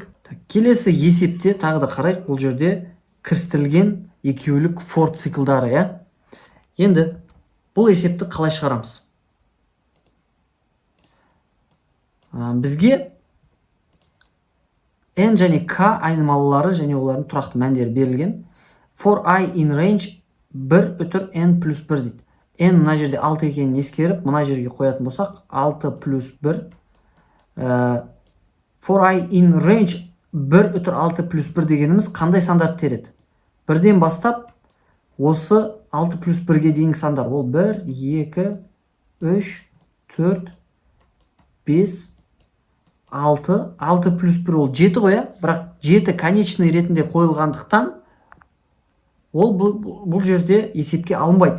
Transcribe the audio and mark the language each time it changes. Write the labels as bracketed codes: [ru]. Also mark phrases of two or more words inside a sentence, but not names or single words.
[kk] Келесі есепте тағы да қарайық. Бұл жерде кірістірілген екеулік for циклдары. Енді бұл есепті қалай шығарамыз? Бізге n және k айнымалылары және олардың тұрақты мәндері берілген. [en] For I in range [kk] 1 үтір n плюс 1 дейді. N мына жерде 6 екенін ескеріп, мына жерге қоятын болсақ, 6 плюс 1. [en] For I in range [kk] 1 үтір 6 плюс 1 дегеніміз қандай сандарды тереді? 1-ден бастап осы 6 плюс 1-ге дейінгі сандар. Ол 1, 2, 3, 4, 5, 6. 6 плюс 1 ол 7 ғой, бірақ 7 конечный ретінде қойылғандықтан ол бұл жерде есепке алынбайды.